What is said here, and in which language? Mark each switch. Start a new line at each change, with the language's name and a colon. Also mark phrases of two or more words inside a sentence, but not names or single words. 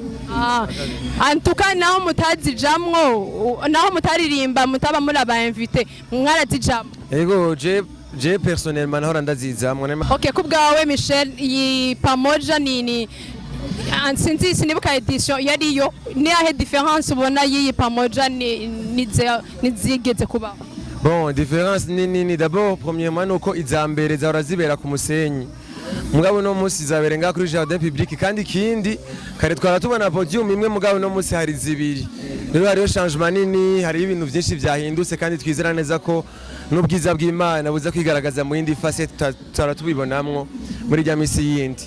Rundi: Antuka naho mutazijamwo, naho mutaririmba mutaba muri aba invité, mwarazijamwo? Ego
French: je personnellement
Rundi: nahora ndazizamwo. Okay, kubwawe Michel, iyi PAMOJA ni sinzi sinibuka edition yariyo ni ahe difference ubona iyi PAMOJA nizigeze kubaho?
French: Bon, différence
Rundi: ni d'abord premièrement nuko izambere zahora zibera ku musenyi. Mugabo no musi zabere nga kuri
French: jardin public
Rundi: kandi kindi kare twara tubona podium imwe, mugabo no musi hari zibiri. Rero hariyo changement nini, hari ibintu byinshi byahindutse kandi twizera neza ko n'ubwiza bw'Imana buza kwigaragaza mu yindi facette twara tubibonamwo muri rya misi yindi.